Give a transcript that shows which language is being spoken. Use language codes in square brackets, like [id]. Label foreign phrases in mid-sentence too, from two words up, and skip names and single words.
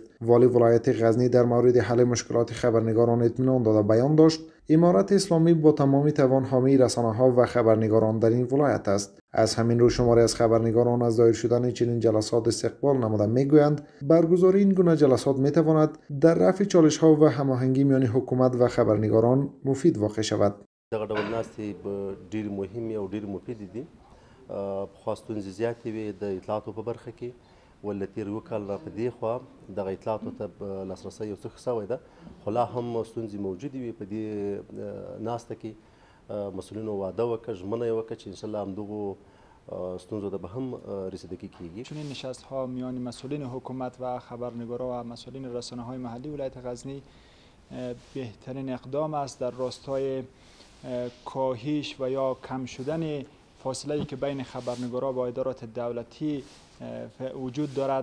[fa] والی ولایت غزنی در مورد حل مشکلات خبرنگاران اطمینان داده بیان داشت امارت اسلامی با تمام توان حامی رسانه‌ها و خبرنگاران در این ولایت است. از همین رو شماری از خبرنگاران از دایر شدن چنین جلسات استقبال نموده میگویند برگزاری این گونه جلسات میتواند در رفع چالش‌ها و هماهنگی میان حکومت و خبرنگاران مفید واقع شود. [ps] دغه ډول ناستې ډېر مهمې او ډېر مفیدې دي. پخوا ستونزې زیاتې وې د اطلاعاتو په برخه کې، ولې تېر یو کال را په دې خوا دغه اطلاعاتو ته لاسرسی یو څه ښه سوی ده، خو لا هم ستونزې موجودې وي. په دې ناسته کې مسؤلینو وعده وکړه، ژمنه یې وکړه چې [ar] انشاءالله [ps] همدغو ستونزو ته به هم رسیدگی کیږي. [fa] چنین نشست‌ها میان مسئولین حکومت و خبرنگاران و مسئولین رسانه‌های محلی ولایت غزنی بهترین اقدام است در راستای کاهش و یا کم شدن فاصله‌ای که بین خبرنگاران و ادارات دولتی وجود دارد.